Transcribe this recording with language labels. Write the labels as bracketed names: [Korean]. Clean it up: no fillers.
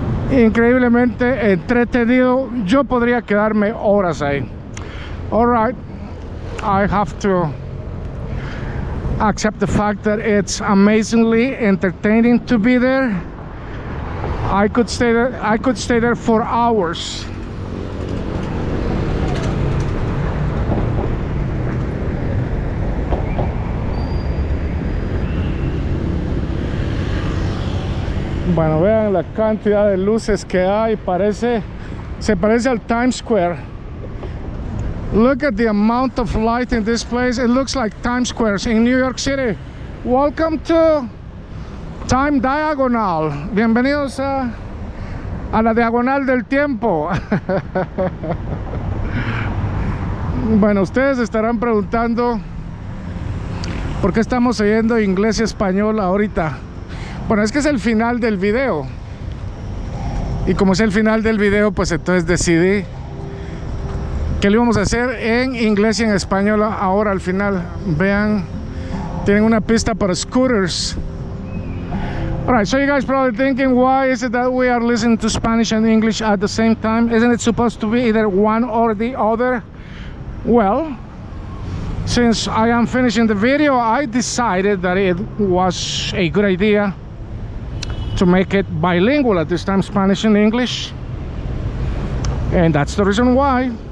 [Spanish] Increíblemente entretenido. Yo podría quedarme horas ahí. [English] All right, I have to accept the fact that it's amazingly entertaining to be there. I could stay there for hours. [Spanish] Bueno, vean la cantidad de luces que hay. Se parece al Times Square. [English] Look at the amount of light in this place. It looks like Times Square in New York City. Welcome to Time Diagonal. [Spanish] Bienvenidos a la diagonal del tiempo. Bueno, ustedes estarán preguntando por qué estamos oyendo inglés y español ahorita. Bueno, es que es el final del video. Y como es el final del video, pues entonces decidí que lo íbamos a hacer en inglés y en español ahora al final. Vean, tienen una pista para scooters. [English] Alright, so you guys probably thinking, why is it that we are listening to Spanish and English at the same time? Isn't it supposed to be either one or the other? Well, since I am finishing the video, I decided that it was a good idea to make it bilingual, at this time Spanish and English, and that's the reason why.